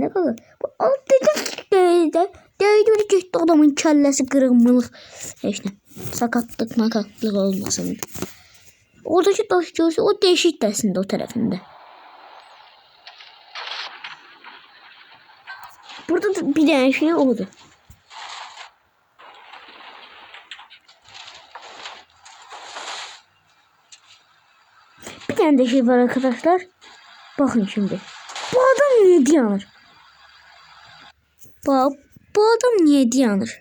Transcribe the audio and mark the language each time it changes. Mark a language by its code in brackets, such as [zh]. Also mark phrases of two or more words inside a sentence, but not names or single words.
[az] Bu dəydi getdi, adamın kəlləsi qırılmılıq. Heç nə. Sakatlıq olmasın. Oradakı daş görsə, o deşik dəsində o tərəfində. Burada da bir dənə şey oldu. [tr] Bir tane de şey var arkadaşlar. Bakın şimdi. Bu adam niye dayanır? Bak, bu adam niye dayanır?